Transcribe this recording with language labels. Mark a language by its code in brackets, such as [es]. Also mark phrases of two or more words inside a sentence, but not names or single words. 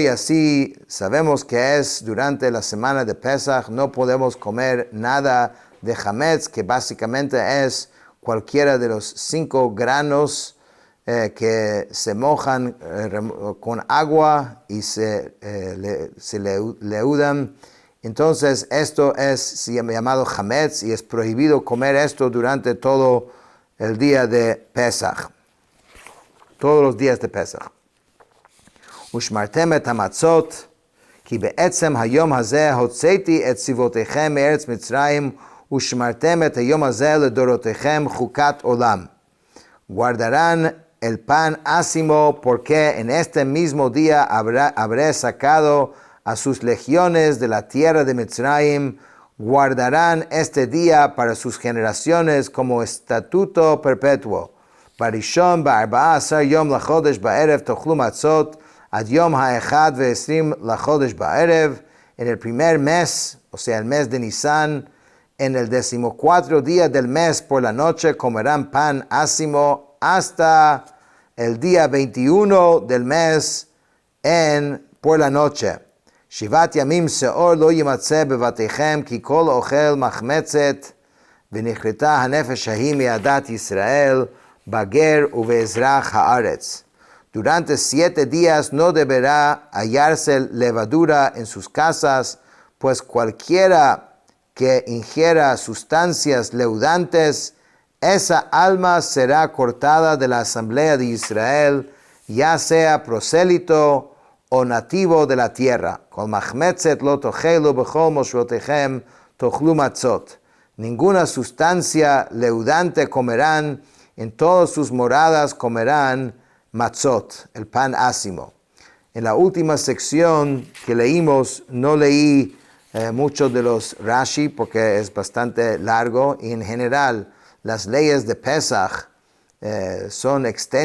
[es] Así sabemos que es durante la semana de Pesach, no podemos comer nada de chametz, que básicamente es cualquiera de los 5 granos que se mojan con agua y se leudan. Entonces, esto es llamado chametz y es prohibido comer esto durante todo el día de Pesach. Todos los días de Pesach. [he] ושמרתם את המצות, כי בעצם היום הזה הוצאתי את צבאותיכם מארץ מצרים, ושמרתם את היום הזה לדורותיכם חוקת עולם. [es] Guardarán el pan ácimo, porque en este mismo día habré sacado a sus legiones de la tierra de Mitzrayim. Guardarán este día para sus generaciones como estatuto perpetuo. [he] Barishon ב14 יום לחודש בערב תאכלו מצות עד יום ה-21 לחודש בערב. [es] En el primer mes, o sea el mes de Nisan, en el 14º día del mes por la noche comerán pan ácimo hasta el día 21 del mes por la noche. [he] שיבת ימים שאור לא ימצא בבתיכם, כי כל אוכל מחמצת, ונכרתה הנפש ההיא מעדת ישראל, בגר ובאזרח הארץ. [es] Durante 7 días no deberá hallarse levadura en sus casas, pues cualquiera que ingiera sustancias leudantes, esa alma será cortada de la asamblea de Israel, ya sea prosélito o nativo de la tierra. [he] כל מחמצת לא תאכלו בכל מושבותיכם תאכלו מצות. [es] Ninguna sustancia leudante comerán, en todas sus moradas comerán matzot, el pan ácimo. En la última sección que leímos, no leí mucho de los Rashi porque es bastante largo, y en general las leyes de Pesach son extensos.